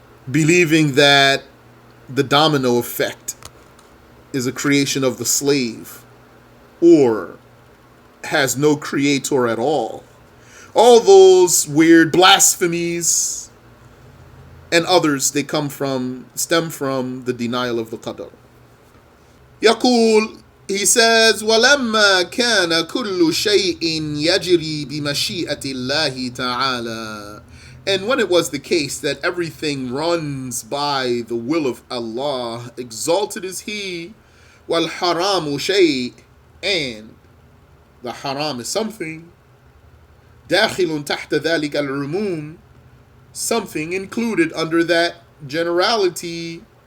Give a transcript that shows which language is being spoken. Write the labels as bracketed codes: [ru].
[en] Believing that the domino effect is a creation of the slave or has no creator at all. All those weird blasphemies and others, they stem from the denial of the qadar. [ar] يقول, [en] he says, [ar] وَلَمَّا كَانَ كُلُّ شَيْءٍ يَجْرِي بِمَشِيئَةِ اللَّهِ تَعَالَى. [en] And when it was the case that everything runs by the will of Allah, exalted is He, [ar] وَالْحَرَامُ شَيْءٍ, [en] and the haram is something, [ar] دَاخِلٌ تَحْتَ ذَلِكَ الْعُمُومِ, [en] something included under that generality.